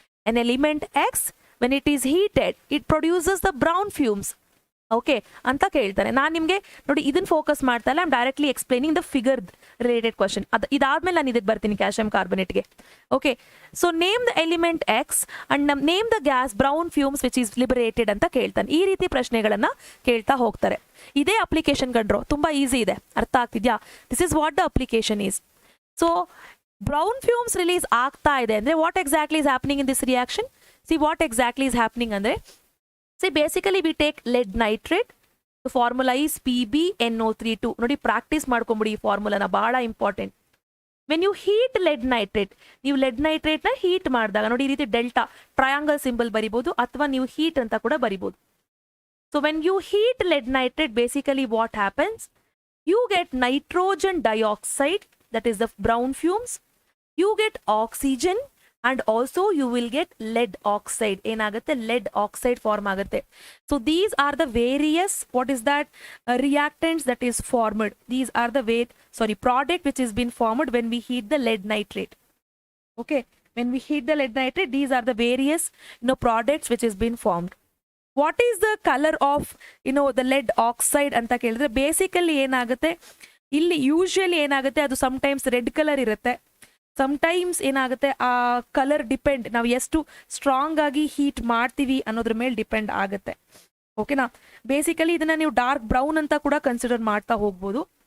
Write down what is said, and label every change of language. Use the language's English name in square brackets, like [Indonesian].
[English] an element X when it is heated it produces the brown fumes. [Kannada] Okay ಅಂತ ಕೇಳ್ತಾನೆ. ನಾನು ನಿಮಗೆ ನೋಡಿ ಇದನ್ನ ಫೋಕಸ್ ಮಾಡ್ತಾ ಇಲ್ಲ, [English] I am directly explaining the figure related question. [Kannada] ಇದಾದ್ಮೇಲೆ ನಾನು ಇದಕ್ಕೆ ಬರ್ತೀನಿ, [English] Calcium ಕಾರ್ಬೊನೇಟ್ಗೆ. Okay, so name the element X and name the gas brown fumes which is liberated [Kannada] ಅಂತ ಕೇಳ್ತಾನೆ. ಈ ರೀತಿ ಪ್ರಶ್ನೆಗಳನ್ನ ಕೇಳ್ತಾ ಹೋಗ್ತಾರೆ. ಇದೇ ಅಪ್ಲಿಕೇಶನ್ ಕಂಡ್ರು, ತುಂಬಾ ಈಸಿ ಇದೆ, ಅರ್ಥ ಆಗ್ತಿದ್ಯಾ? [English] This is what the application is. So brown fumes [Kannada] release ಆಗ್ತಾ ಇದೆ ಅಂದ್ರೆ [English] What exactly is happening in this reaction? See, what exactly is happening ಅಂದ್ರೆ, see basically we take lead nitrate. The formula is PbNO32. [Kannada] ನೋಡಿ practice ಮಾಡ್ಕೊಂಬಿಡಿ ಈ ಫಾರ್ಮುಲಾನ, ಬಹಳ important. [English] when you heat lead nitrate, [Kannada] ನೀವು LED ನೈಟ್ರೇಟ್ನ heat ಮಾಡಿದಾಗ ನೋಡಿ ಈ ರೀತಿ ಡೆಲ್ಟಾ ಟ್ರಯಾಂಗಲ್ ಸಿಂಬಲ್ ಬರಿಬೋದು, ಅಥವಾ ನೀವು ಹೀಟ್ ಅಂತ ಕೂಡ ಬರಿಬೋದು. [English] So when you heat lead nitrate, basically what happens, you get nitrogen dioxide, that is the brown fumes, you get oxygen and also you will get lead oxide. [Kannada] ಏನಾಗುತ್ತೆ? [English] lead oxide [Kannada] form ಆಗುತ್ತೆ. [English] So these are the various, what is that, reactants that is formed. These are the product which is been formed when we heat the lead nitrate. Okay, when we heat the lead nitrate, these are the various products which is been formed. What is the color of the lead oxide [Kannada] ಅಂತ ಕೇಳಿದ್ರೆ, basically ಏನಾಗುತ್ತೆ ಇಲ್ಲಿ, usually ಏನಾಗುತ್ತೆ, ಅದು sometimes red colour ಇರುತ್ತೆ, sometimes ಏನಾಗುತ್ತೆ ಆ colour depend, ನಾವು ಎಷ್ಟು ಸ್ಟ್ರಾಂಗ್ ಆಗಿ ಹೀಟ್ ಮಾಡ್ತೀವಿ ಅನ್ನೋದ್ರ ಮೇಲೆ ಡಿಪೆಂಡ್ ಆಗುತ್ತೆ. ಓಕೆನಾ. ಬೇಸಿಕಲಿ ಇದನ್ನ ನೀವು ಡಾರ್ಕ್ ಬ್ರೌನ್ ಅಂತ ಕೂಡ ಕನ್ಸಿಡರ್ ಮಾಡ್ತಾ ಹೋಗ್ಬೋದು.